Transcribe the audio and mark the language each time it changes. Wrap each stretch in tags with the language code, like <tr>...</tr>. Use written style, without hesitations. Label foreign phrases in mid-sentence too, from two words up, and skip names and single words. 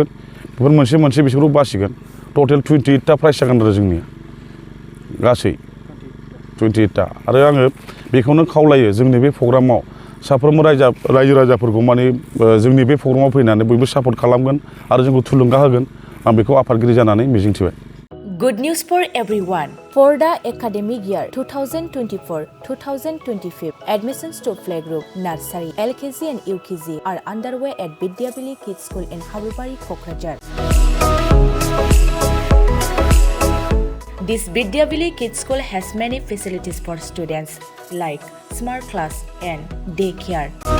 <brx>बेफोर मोनसे बिसोरखौ बासिगोन। टटेल 28टा प्राइज जागोन आरो जोंनिया गासै 28टा। आरो आङो बेखौनो खावलायो जोंनि बे प्रग्रामाव साफ्रोमबो रायजो राजाफोरखौ माने जोंनि बे प्रग्रामाव फैनानै बयबो सापर्ट खालामगोन आरो जोंखौ थुलुंगा होगोन। आं बेखौ आफादगिरि जानानै मिजिंथिबाय।</brx> <en>Good news for everyone. For the academic year 2024-2025, admissions to playgroup, nursery, LKG and UKG are underway at Vidyavili Kids School in Habubari, Kokrajhar. This Vidyavili Kids School has many facilities for students like smart class and daycare,</en>